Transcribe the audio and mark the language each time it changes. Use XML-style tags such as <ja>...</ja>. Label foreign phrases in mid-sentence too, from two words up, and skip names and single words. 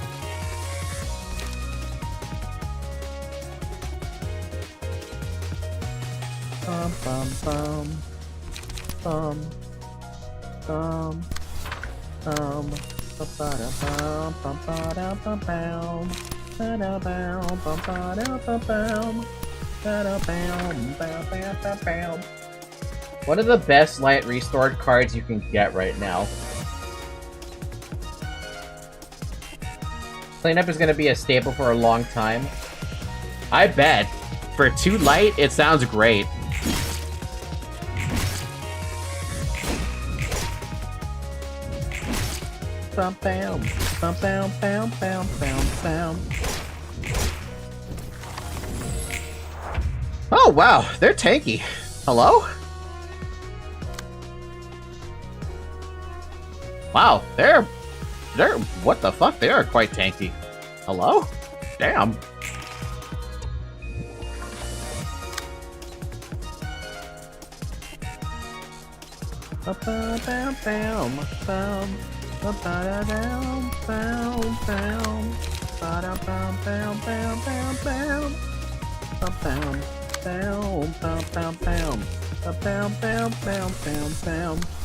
<en>Bum bum bum bum bum bum ba-ba-da-bum bum ba-da-bum ba-da-bum ba-ba-da-bum ba-da-bum ba-ba-da-bum. One of the best light restored cards you can get right now. Cleanup is going to be a staple for a long time. I bet. For 2 light, it sounds great. Bum bam, bum bam bam bam bam bam. Oh wow, they're tanky. Hello? Wow, they're what the fuck? They are quite tanky. Hello? Damn. Ba-ba-bam-bam, bam, ba-ba-da-dam, bam, bam, ba-da-bam-bam-bam-bam-bam, ba-bam, bam, bam-bam-bam, ba-bam-bam-bam-bam-bam.</en>